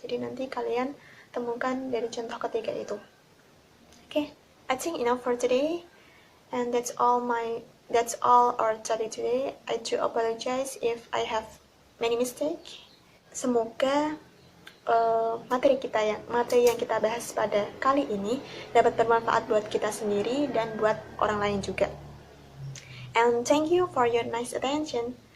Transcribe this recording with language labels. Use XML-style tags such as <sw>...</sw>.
<id>Jadi nanti kalian temukan dari contoh ketiga itu.</id> <en>Okay, I think enough for today, and that's all our study today. I do apologize if I have many mistakes.</en> <id>Semoga materi yang kita bahas pada kali ini dapat bermanfaat buat kita sendiri dan buat orang lain juga.</id> <en>And thank you for your nice attention.</en>